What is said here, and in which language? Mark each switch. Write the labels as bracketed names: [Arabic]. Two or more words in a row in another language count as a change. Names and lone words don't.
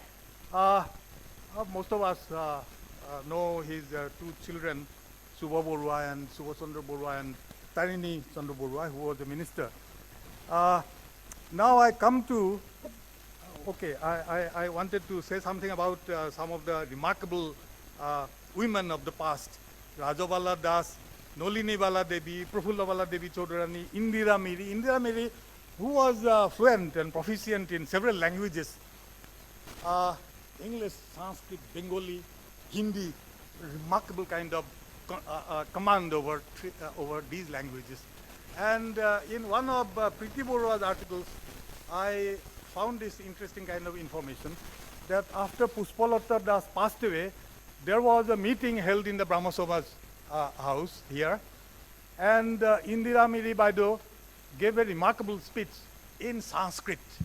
[English] Most of us know his two children, Subha Borua and Subha Chandra Borua and Tarini Chandra Borua, who was a minister. Now I come to, I wanted to say something about some of the remarkable women of the past. Rajabala Das, Nolini Bala Devi, Prafulla Bala Devi Chodurani, Indira Miri. Indira Miri, who was fluent and proficient in several languages. English, Sanskrit, Bengali, Hindi, remarkable kind of command over these languages. And in one of Priti Borua's articles, I found this interesting kind of information that after Puspalata Das passed away, there was a meeting held in the Brahma Sabha's house here, and Indira Miri Baido gave a remarkable speech in Sanskrit